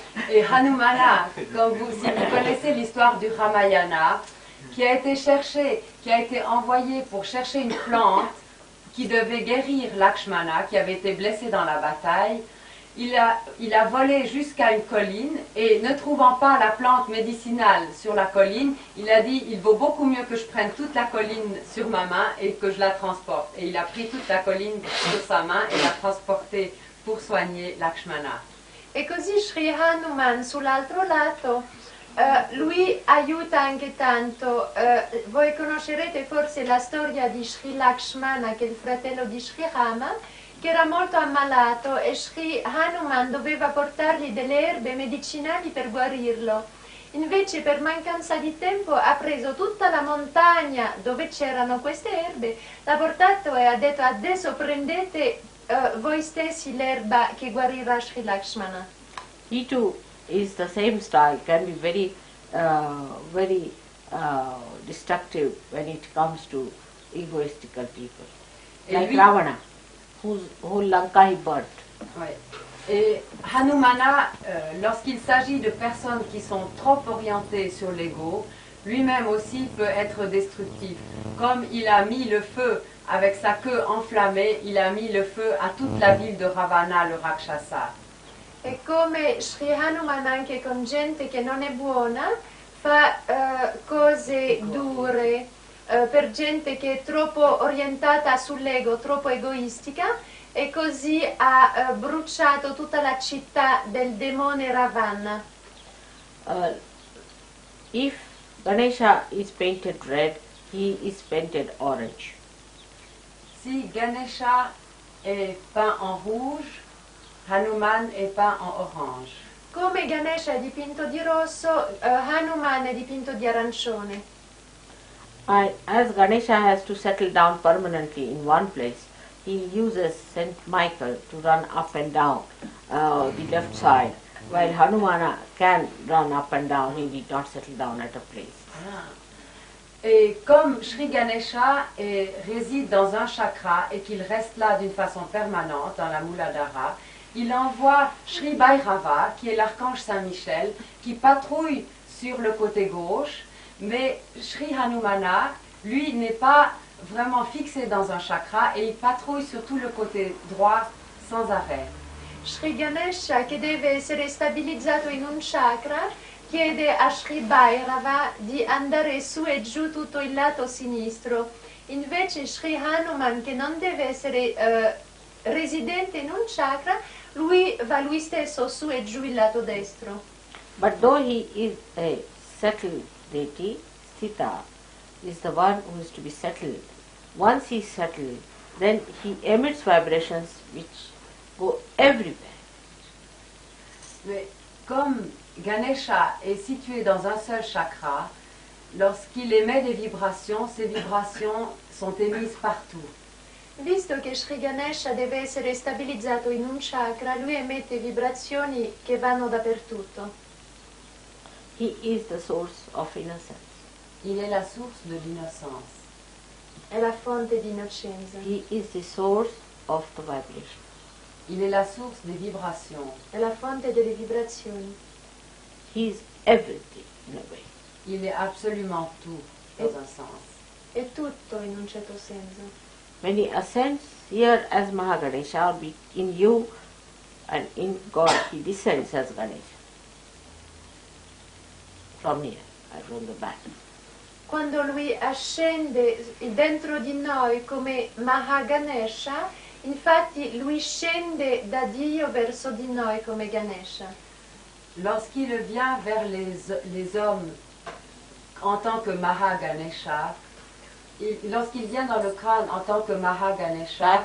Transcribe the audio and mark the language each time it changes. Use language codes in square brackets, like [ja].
[fr] Et Hanumana, si vous connaissez l'histoire du Ramayana, qui a été envoyé pour chercher une plante qui devait guérir Lakshmana, qui avait été blessé dans la bataille, il a volé jusqu'à une colline et ne trouvant pas la plante médicinale sur la colline, il a dit il vaut beaucoup mieux que je prenne toute la colline sur ma main et que je la transporte. Et il a pris toute la colline sur sa main et l'a transportée pour soigner Lakshmana. [it] E così Sri Hanuman sull'altro lato, lui aiuta anche tanto. Voi conoscerete forse la storia di Sri Lakshmana, che è il fratello di Sri Rama, che era molto ammalato e Sri Hanuman doveva portargli delle erbe medicinali per guarirlo. Invece per mancanza di tempo ha preso tutta la montagna dove c'erano queste erbe, l'ha portato e ha detto adesso prendete voi stessi l'erba che guarirà Sri Lakshmana. [en] He too is the same style, can be very, very destructive when it comes to egoistical people. Like Ravana, whose whole Lanka he burnt. [fr] Ouais. Et Hanumana, lorsqu'il s'agit de personnes qui sont trop orientées sur l'ego, lui-même aussi peut être destructif. Comme il a mis le feu avec sa queue enflammée, il a mis le feu à toute la ville de Ravana, le Rakshasa. [it] E come Sri Hanuman anche con gente che non è buona fa cose dure per gente che è troppo orientata sull'ego, troppo egoistica, e così ha bruciato tutta la città del demone Ravana. [en] If Ganesha is painted red, he is painted orange. [fr] Si Ganesha est peint en rouge, Hanuman est peint en orange. [it] Come Ganesha è dipinto di rosso, Hanuman è dipinto di arancione. [en] As Ganesha has to settle down permanently in one place, he uses Saint Michael to run up and down the left side, while Hanumana can run up and down, he did not settle down at a place. [fr] Et comme Sri Ganesha réside dans un chakra et qu'il reste là d'une façon permanente dans la Muladhara, il envoie Sri Bhairava, qui est l'archange Saint-Michel, qui patrouille sur le côté gauche, mais Sri Hanumana, lui, n'est pas vraiment fixé dans un chakra et il patrouille sur tout le côté droit sans arrêt. [it] Sri Ganesha, che deve essere stabilizzato in un chakra, chiede a Sri Bhairava di andare su e giù tutto il lato sinistro. Invece Sri Hanuman, che non deve essere residente in un chakra, lui va lui stesso su e giù il lato destro. [en] But though he is a settled deity, Sita is the one who is to be settled. Once he is settled, then he emits vibrations which go everywhere. [fr] Mais comme Ganesha est situé dans un seul chakra, lorsqu'il émet des vibrations, ces vibrations sont émises partout. [it] Visto che Sri Ganesha deve essere stabilizzato in un chakra, lui emette vibrazioni che vanno dappertutto. [en] He is the source of innocence. [fr] Il est la source de l'innocence. [it] È la fonte di innocenza. [en] He is the source of the vibration. [fr] Il est la source des vibrations. [it] È la fonte delle vibrazioni. [en] He is everything in a way. [fr] Il est absolument tout, dans un sens. [it] È tutto in un certo senso. [en] When he ascends here as Mahaganesha, in you and in God he descends as Ganesha. From here, from the back. [it] Quando lui ascende dentro di noi come Mahaganesha, infatti lui scende da Dio verso di noi come Ganesha. [fr] Lorsqu'il vient vers les hommes en tant que Mahaganesha, lorsqu'il vient dans le crâne en tant que Mahaganesha,